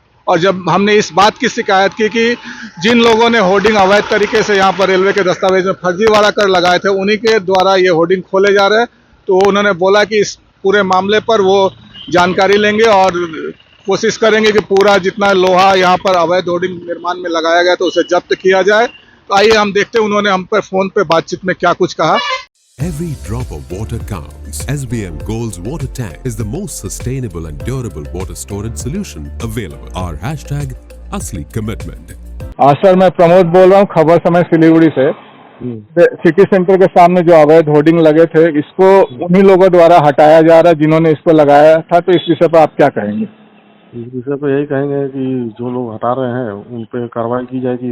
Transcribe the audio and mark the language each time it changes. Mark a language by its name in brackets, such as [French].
[Hindi] और जब हमने इस बात की शिकायत की कि जिन लोगों ने होर्डिंग अवैध तरीके से यहाँ पर रेलवे के दस्तावेज में फर्जीवाड़ा कर लगाए थे उन्हीं के द्वारा ये होर्डिंग खोले जा रहे हैं, तो उन्होंने बोला कि इस पूरे मामले पर वो जानकारी लेंगे और कोशिश करेंगे कि पूरा जितना लोहा यहाँ पर अवैध होर्डिंग निर्माण में लगाया गया तो उसे जब्त किया जाए। तो आइए हम देखते हैं उन्होंने हम पर फोन पे बातचीत में क्या कुछ कहा। [English] Every drop of water counts. SBM Gold's water tank is the most sustainable and durable water storage solution available. Our hashtag Asli Commitment. [Hindi] Sir, मैं प्रमोद बोल रहा हूँ, खबर समय सिलीगुड़ी से। सिटी सेंटर के सामने जो अवैध होर्डिंग लगे थे, इसको उन्हीं लोगों द्वारा हटाया जा रहा है जिन्होंने इसको लगाया था, तो इस विषय पर आप क्या कहेंगे? इस विषय पर यही कहेंगे कि जो लोग हटा रहे हैं उन पर कार्रवाई की जाएगी।